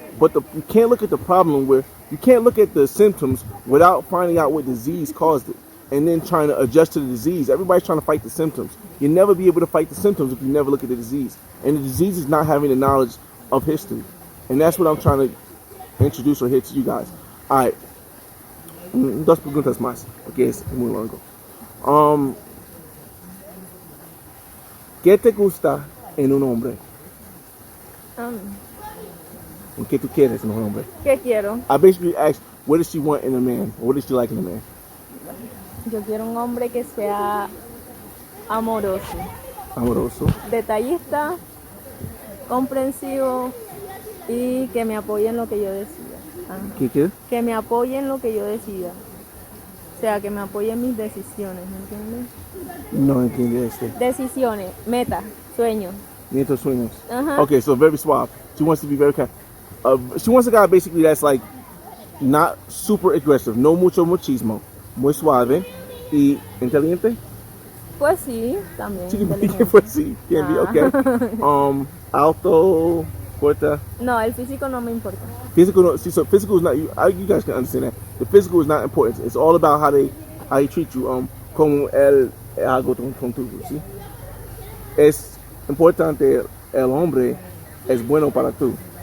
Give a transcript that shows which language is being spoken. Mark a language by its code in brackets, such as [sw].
[en] But you can't look at the problem you can't look at the symptoms without finding out what disease caused it and then trying to adjust to the disease. Everybody's trying to fight the symptoms. You'll never be able to fight the symptoms if you never look at the disease. And the disease is not having the knowledge of history. And that's what I'm trying to introduce or hit to you guys. All right. [es] Dos preguntas más, porque es muy largo. ¿Qué te gusta en un hombre? ¿Qué tú quieres en un hombre? ¿Qué quiero? [en] I basically asked, what does she want in a man? Or what does she like in a man? [es] Yo quiero un hombre que sea amoroso. Amoroso. Detallista, comprensivo y que me apoye en lo que yo decida. ¿Qué quieres? Que me apoye en lo que yo decida. O sea, que me apoye en mis decisiones, ¿me entiendes? No entiendo Decisiones, metas, sueños. Nietos sueños. Uh-huh. [en] Okay, so very suave. She wants to be very kind. She wants a guy basically that's like not super aggressive, [es] no mucho machismo, muy suave y inteligente. Pues sí, también. Pues sí, [en] can be, [es] okay. Alto, fuerte. No, el físico no me importa. [en] Physical, no, see, so physical is not. You guys can understand that. The physical is not important. It's all about how they treat you. [es] Como él hago contigo, ¿sí? Es importante el hombre es bueno para tú.